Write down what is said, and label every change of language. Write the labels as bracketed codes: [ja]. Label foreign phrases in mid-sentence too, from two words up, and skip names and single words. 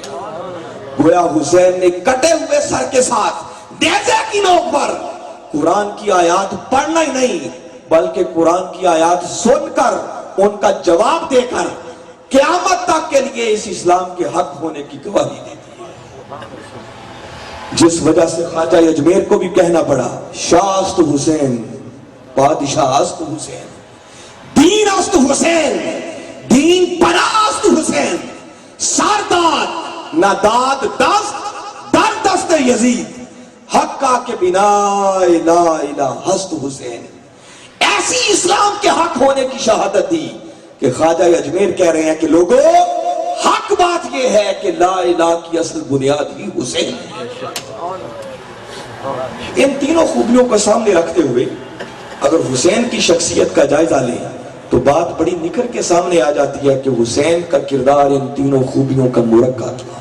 [ur] گویا حسین نے کٹے ہوئے سر کے ساتھ نیزے کی نوک پر قرآن کی آیات پڑھنا ہی نہیں, بلکہ قرآن کی آیات سن کر ان کا جواب دے کر قیامت تک کے لیے اس اسلام کے حق ہونے کی گواہی دیتی ہے. جس وجہ سے خواجہ اجمیر کو بھی کہنا پڑا, [fa] شاہ است حسین بادشاہ است حسین, دین است حسین دین پناہ است حسین, سرداد نہ داد دست در دست یزید, حقہ کے بنا لا الہ ہست حسین. [ur] ایسی اسلام کے حق ہونے کی شہادت دی کہ خواجہ اجمیر کہہ رہے ہیں کہ لوگوں حق بات یہ ہے کہ [ar] لا الہ [ur] کی اصل بنیاد ہی حسین ہے. ان تینوں خوبیوں کو سامنے رکھتے ہوئے اگر حسین کی شخصیت کا جائزہ لیں تو بات بڑی نکھر کے سامنے آ جاتی ہے کہ حسین کا کردار ان تینوں خوبیوں کا مرکب تھا.